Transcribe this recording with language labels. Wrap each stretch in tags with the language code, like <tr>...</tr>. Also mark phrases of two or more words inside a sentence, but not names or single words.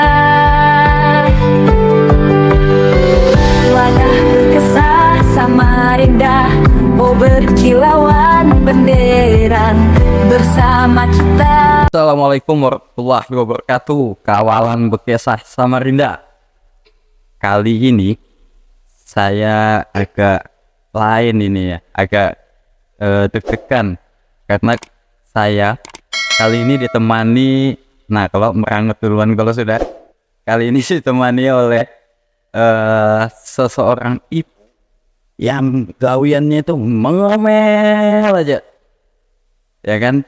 <id>Wadah berkisah Samarinda, oh berkilauan benderang bersama kita.</id> <ar>السلام عليكم ورحمة الله وبركاته,</ar> <id>kawalan berkisah Samarinda. Kali ini saya agak lain ini ya, agak deg-degan karena saya kali ini ditemani, nah kalau merangut duluan kalau sudah, kali ini ditemani oleh seseorang ibu yang gawiannya itu mengomel aja, ya kan?</id>